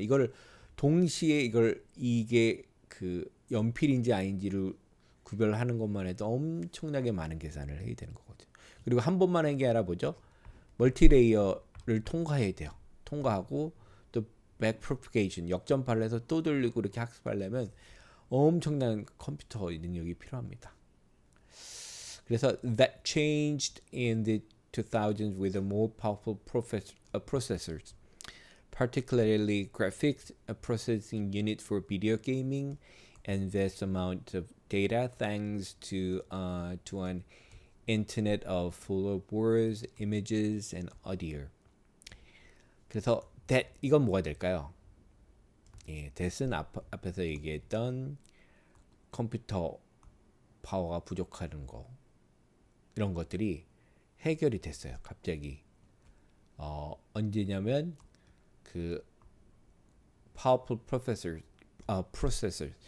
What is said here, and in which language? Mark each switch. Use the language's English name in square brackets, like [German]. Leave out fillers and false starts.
[Korean] 이걸 동시에 이게 그 연필인지 아닌지를 구별하는 것만 해도 엄청나게 많은 계산을 해야 되는 거거든요. 그리고 한 번만 한 게 아니라 뭐죠? 멀티레이어를 통과해야 돼요. 통과하고 또 backpropagation 역전파를 해서 또 돌리고 이렇게 학습하려면 엄청난 컴퓨터 능력이 필요합니다. [English] 그래서 that changed in the 2000s with a more powerful processors, particularly graphics processing unit for video gaming and vast amount of data thanks to an internet of full of words, images, and audio. [Korean] 그래서 that 이건 뭐가 될까요? that은 앞에서 얘기했던 컴퓨터 파워가 부족하는 거 이런 것들이 해결이 됐어요. 갑자기 언제냐면 그 powerful 프로세서.